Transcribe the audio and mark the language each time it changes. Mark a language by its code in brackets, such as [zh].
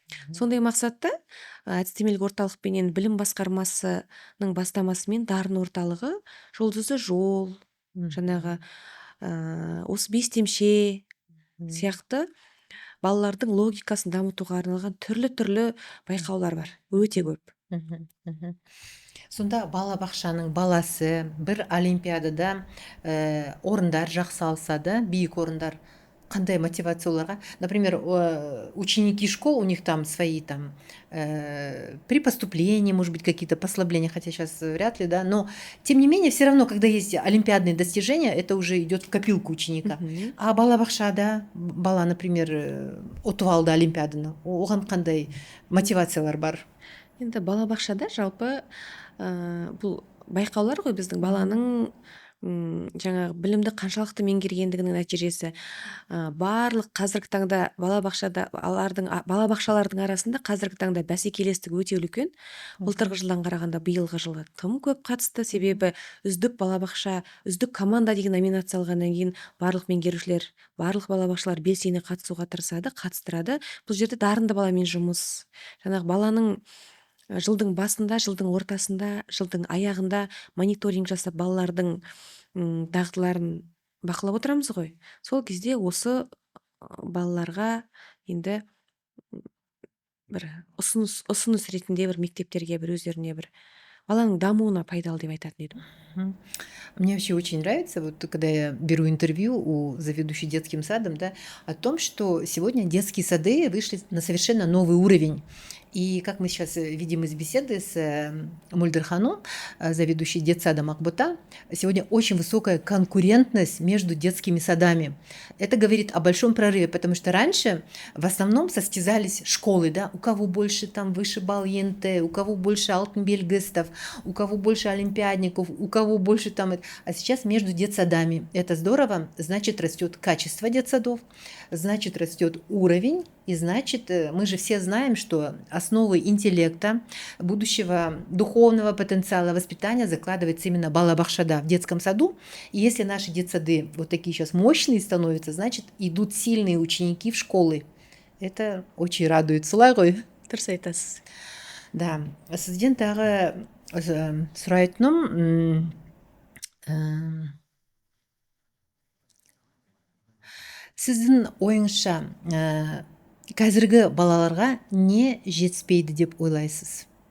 [kk] Сондай мақсатта әдістемелік орталықпенен білім басқармасының бастамасымен дарын орталығы жұлдызы жол, жаңағы осы бестемше сияқты балалардың логикасын дамытуға арналған түрлі байқаулар бар, өте көп. Сонда балабақшаның баласы бір олимпиадада орындар жақсы алса да, биік орындар, қандай мотивация оларға? [ru] Например, ученики школ, у них там свои там при поступлении, может быть, какие-то послабления, хотя сейчас вряд ли, да, но тем не менее, все равно, когда есть олимпиадные достижения, это уже идет в копилку ученика. [kk] А балабақшада бала, например, ұтып алды олимпиаданы, оған қандай мотивациялар бар? Енді балабақшада жалпы бұл байқаулар ғой, біздің баланың жаңағы білімді қаншалықты меңгергендігінің нәтижесі. Барлық қазіргі таңда балабақшалардың арасында қазіргі таңда бәсекелестік өте үлкен. Былтырғы жылдан қарағанда биылғы жылы тым көп қатысты, себебі үздік балабақша, үздік команда деген номинация алғаннан кейін барлық меңгерушілер, барлық балабақшалар белсене қатысуға тырысады, қатыстырады. Бұл жерде дарынды баламен жұмыс. Жаңағы баланың жылдың басында, жылдың ортасында, жылдың аяғында мониторинг жасап балалардың дағдыларын бақылап отырамыз ғой. Сол кезде осы балаларға енді бір ұсыныс ретінде бір мектептерге бір өздеріне бір баланың дамуына пайдалы деп айтатын едім. [ru] Мне вообще очень нравится, вот когда я беру интервью у заведующей детским садом, да, о том, что сегодня детские сады вышли на совершенно новый уровень. И как мы сейчас видим из беседы с Мульдерхану, заведующей детсадом Ақбота, сегодня очень высокая конкурентность между детскими садами. Это говорит о большом прорыве, потому что раньше в основном состязались школы, да, у кого больше там выше балл ЕНТ, у кого больше алтынбельгістов, у кого больше олимпиадников, у кого больше там... А сейчас между детсадами. Это здорово, значит, растет качество детсадов, значит, растет уровень, и значит, мы же все знаем, что основы интеллекта, будущего духовного потенциала воспитания закладывается именно балабақшада, в детском саду. И если наши детсады вот такие сейчас мощные становятся, значит, идут сильные ученики в школы. Это очень радует. [kk] Солай ғой? Дұрыс айтасыз. Да. Сізден тағы сұрайтыным, Сіздің ойыңызша қазіргі балаларға не жетіспейді деп ойлайсыз?